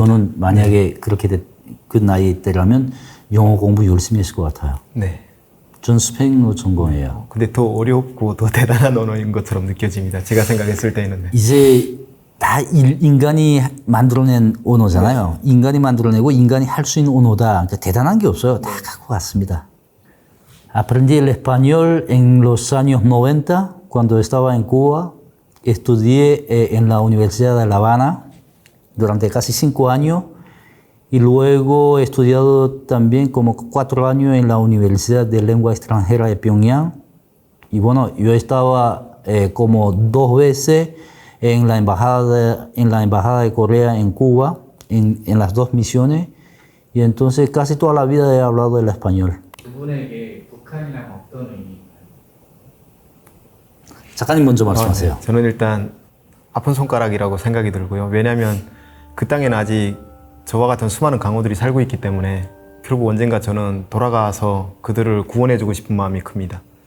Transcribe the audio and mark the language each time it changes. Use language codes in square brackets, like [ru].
[ko] 저는 만약에 그렇게 그 나이 때라면 영어 공부 열심히 했을 것 같아요. 네. 전 스페인어 전공이에요. 근데 더 어렵고 더 대단한 언어인 것처럼 느껴집니다. 제가 생각했을 때는. 이제 다 인간이 만들어낸 언어잖아요. 인간이 만들어내고 인간이 할 수 있는 언어다. 그러니까 대단한 게 없어요. 다 갖고 왔습니다. [es] Aprendí el español en los años 90 cuando estaba en Cuba. Estudié en la Universidad de La Habana durante casi 5 años y luego he estudiado también como 4 años en la Universidad de Lengua Extranjera de Pyongyang. Y bueno, yo estaba como 2 veces en la embajada de Corea en Cuba, en las 2 misiones, y entonces casi toda la vida he hablado el español. [ko] 두 분에게 북한이랑 어떤 의미인가요? 작가님 먼저 말씀하세요. 네. 저는 일단 아픈 손가락이라고 생각이 들고요. 왜냐하면 그 땅에는 아직 저와 같은 수많은 강호들이 살고 있기 때문에 결국 언젠가 저는 돌아가서 그들을 구원해주고 싶은 마음이 큽니다.